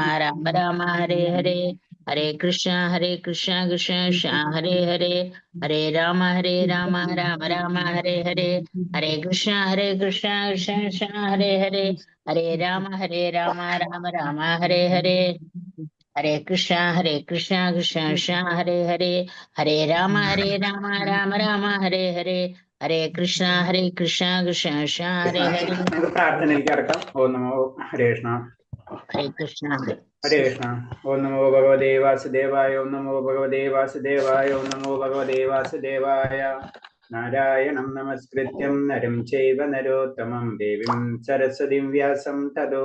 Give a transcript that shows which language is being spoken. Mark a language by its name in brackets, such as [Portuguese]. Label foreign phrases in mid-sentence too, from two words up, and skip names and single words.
[Sanskrit] राम हरे हरे हरे कृष्ण कृष्ण कृष्ण हरे हरे हरे राम राम राम हरे हरे हरे कृष्ण कृष्ण कृष्ण हरे हरे हरे राम राम राम हरे हरे हरे कृष्ण कृष्ण कृष्ण हरे हरे हरे राम राम राम हरे हरे हरे कृष्ण कृष्ण कृष्ण हरे हरे. [Malayalam] പ്രാർത്ഥനയ്ക്ക് അടക്കം. [Sanskrit] ओं नमो हरे कृष्ण. हरे कृष्ण हरे कृष्ण। ओं नमो भगवते वासुदेवाय. ओं नमो भगवते वासुदेवाय। ओं नमो भगवते वासुदेवाय. ഓം നമോ ഭഗവതേ വാസുദേവായ. नारायणं नमस्कृत्यं नरं चैव नरोत्तमं देवीं सरस्वतीं व्यासं ततो